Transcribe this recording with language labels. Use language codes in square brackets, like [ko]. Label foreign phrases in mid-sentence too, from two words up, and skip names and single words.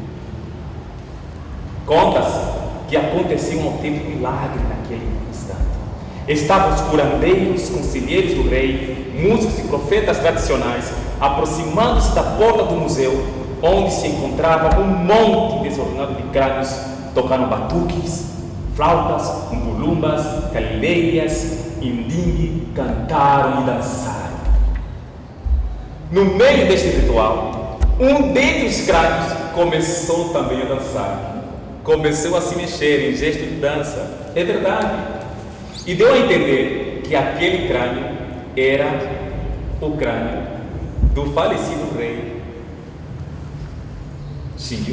[pt] Conta-se que aconteceu um autêntico milagre naquele instante. Estavam os curandeiros, conselheiros do rei, músicos e profetas tradicionais aproximando-se da porta do museu, onde se encontrava um monte desordenado de crânios, tocando batuques, flautas, umbulumbas, calideias, indingue, cantaram e dançaram. No meio deste ritual, um dentre os crânios começou também a dançar. Começou a se mexer em gesto de dança. É verdade. E deu a entender que aquele crânio era o crânio do falecido rei Xingyun.